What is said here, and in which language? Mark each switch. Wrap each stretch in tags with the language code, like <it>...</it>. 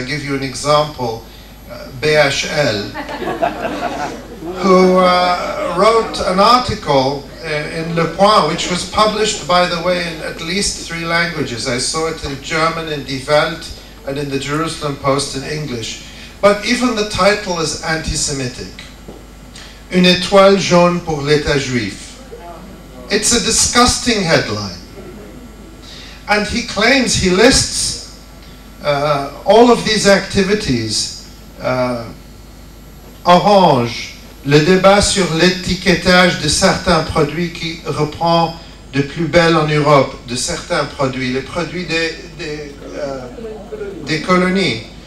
<en>I give you an example, BHL, who wrote an article in Le Point, which was published, by the way, in at least 3 languages. I saw it in German, in Die Welt, and in the Jerusalem Post in English. But even the title is anti-Semitic.</en> <fr>Une étoile jaune pour l'État juif.</fr> <en>It's a disgusting headline. And he claims, he lists all of these activities.</en> <fr>Orange, le débat sur l'étiquetage de certains produits qui reprend de plus belle en Europe, de certains produits, les produits des colonies.</fr>